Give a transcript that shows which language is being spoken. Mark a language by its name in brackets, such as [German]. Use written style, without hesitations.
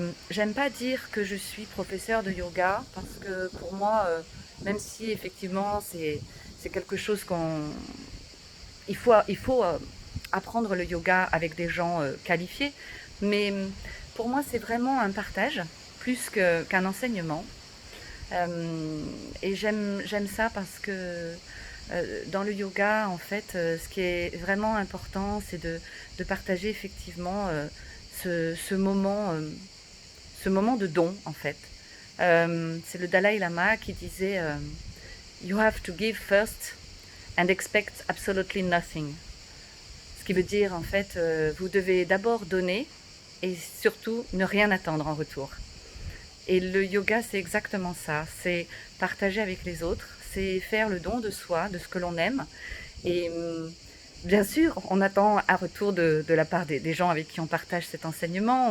[French] J'aime pas dire que je suis professeure de yoga parce que pour moi, même si effectivement c'est quelque chose il faut apprendre le yoga avec des gens qualifiés, mais pour moi c'est vraiment un partage plus qu'un enseignement. Et j'aime ça parce que dans le yoga, en fait, ce qui est vraiment important, c'est de partager effectivement ce moment de don, en fait. C'est le Dalai Lama qui disait [English] You have to give first and expect absolutely nothing. [French] Ce qui veut dire, en fait, vous devez d'abord donner et surtout ne rien attendre en retour. Et le yoga, c'est exactement ça. C'est partager avec les autres, c'est faire le don de soi, de ce que l'on aime. Et bien sûr, on attend un retour de la part des gens avec qui on partage cet enseignement.